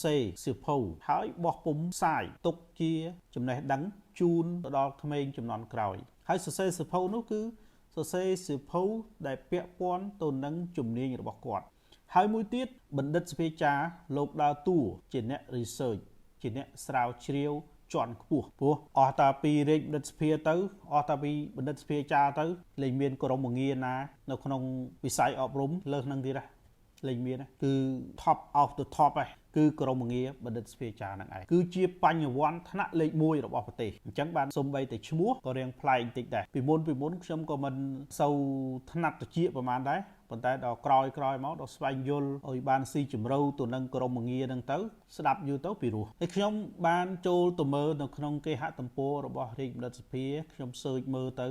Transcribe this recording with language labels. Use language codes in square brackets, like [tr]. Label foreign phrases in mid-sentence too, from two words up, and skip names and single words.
[km] សេរសៀវភៅហើយបោះពុម្ពផ្សាយទុកជាចំណេះដឹងជូនទៅដល់ក្មេងជំនាន់ក្រោយហើយសរសេរសៀវភៅនោះគឺសរសេរសៀវភៅដែលពាក់ព័ន្ធទៅនឹងជំនាញរបស់គាត់ហើយមួយទៀតបណ្ឌិតស្ភាចារលោកដើរតួជាអ្នក research ជាអ្នកស្រាវជ្រាវជាន់ខ្ពស់ព្រោះអស់តាពីរាជបណ្ឌិតស្ភាទៅអស់តាពីបណ្ឌិតស្ភាចារទៅលែងមានក្រមងារណានៅក្នុងវិស័យអប់រំលើសនឹងទៀតណាលែងមានគឺ [en] top of the top [km] ហ្នឹងគឺ គឺក្រមងារបណ្ឌិតស្ភាចារនឹងឯងគឺជាបញ្ញវន្តថ្នាក់លេខ1របស់ប្រទេសអញ្ចឹងបានសូម្បីតែឈ្មោះក៏រៀងប្លែកបន្តិចដែរពីមុនខ្ញុំក៏មិនសូវថ្នាក់តិចប្រហែលដែរប៉ុន្តែដល់ក្រោយមកដល់ស្វែងយល់ឲ្យ បានស៊ីជម្រៅទៅនឹងក្រមងារហ្នឹងទៅស្ដាប់យូរទៅពីរោះហើយខ្ញុំបានចូលទៅមើលនៅក្នុងគេហទំព័ររបស់រាជបណ្ឌិតសភាខ្ញុំសើចមើលទៅ